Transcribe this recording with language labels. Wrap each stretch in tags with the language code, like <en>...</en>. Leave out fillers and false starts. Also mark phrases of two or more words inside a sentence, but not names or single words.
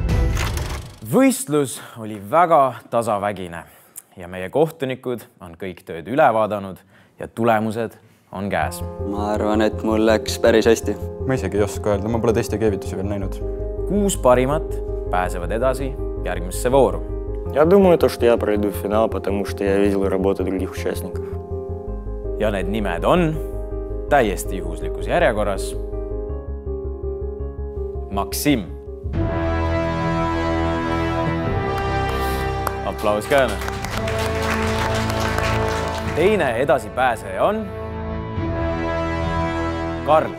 <et>Võistlus oli väga tasavägine ja meie kohtunikud on kõik tööd üle vaadanud ja tulemused on käes. Ma arvan, et mul läks päris hästi. Ma isegi ei oska öelda, ma pole teiste keevitusi veel näinud. 6 parimat pääsevad edasi järgmisse vooru.</et> <ru>Я думаю, что я пройду в финал, потому что я видел работу других участников.</ru> <et>Ja need nimed on täiesti juhuslikus järjekorras. Maksim. Aplaus käänä. Teine edasipääseja on Karl.</et>